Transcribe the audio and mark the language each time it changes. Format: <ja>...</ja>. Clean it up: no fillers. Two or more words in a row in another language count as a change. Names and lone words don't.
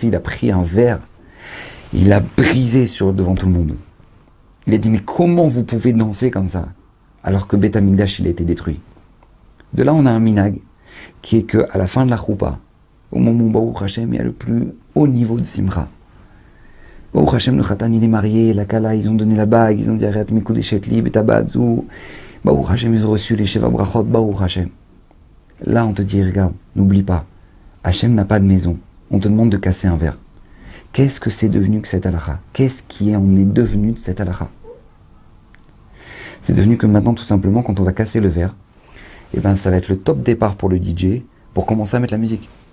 <fr>Il a pris un verre, il l'a brisé devant tout le monde. Il a dit, mais comment vous pouvez danser comme ça, alors que Beth Amikdash, il a été détruit? De là, on a un minag, qui est qu'à la fin de la choupa, au moment où</fr> <he>ברוך השם,</he> <fr>il y a le plus haut niveau de simcha.</fr> <he>ברוך השם,</he> <fr>le khatan, il est marié, la kala, ils ont donné la bague, ils ont dit, arrête,</fr> <he>מקודשת לי, בטבעת זו. ברוך השם,</he> <fr>ils ont reçu les</fr> <he>שבע ברכות, ברוך השם.</he> <fr>Là, on te dit, regarde, n'oublie pas, Hashem n'a pas de maison. On te demande de casser un verre. Qu'est-ce que c'est devenu que cette halakha? Qu'est-ce qui en est devenu de cette halakha? C'est devenu que maintenant, tout simplement, quand on va casser le verre, eh ben, ça va être le top départ pour le DJ pour commencer à mettre la musique.</fr>